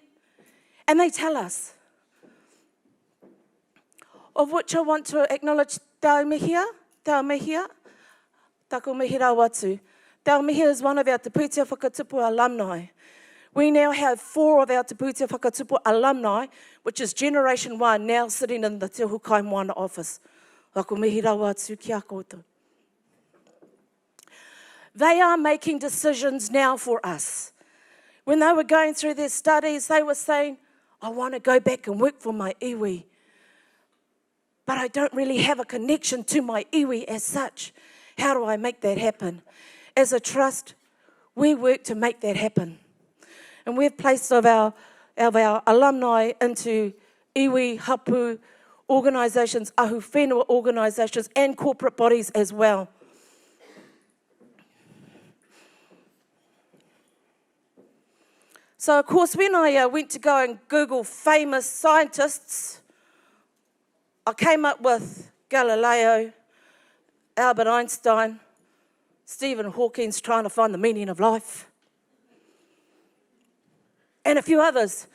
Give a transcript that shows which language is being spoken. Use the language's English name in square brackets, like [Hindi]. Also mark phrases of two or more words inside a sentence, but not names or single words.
[English] And they tell us. Of which I want to acknowledge Te Mihia, Taku Mihira Watu. Te Mihia is one of our Te Pūtea Whakatupu alumni. We now have 4 of our Te Pūtea Whakatupu alumni, which is Generation 1, now sitting in the Te Hukai Moana office. [Māori] Taku Mihira Watu, kia koutou. [English] They are making decisions now for us. When they were going through their studies, they were saying, I want to go back and work for my iwi, but I don't really have a connection to my iwi as such. How do I make that happen? As a trust, we work to make that happen. And we've placed of our alumni into [Māori] iwi, hapu [English] organisations, [Māori] ahu whenua [English] organisations, and corporate bodies as well. So, of course, when I went to go and Google famous scientists, I came up with Galileo, Albert Einstein, Stephen Hawking trying to find the meaning of life, and a few others.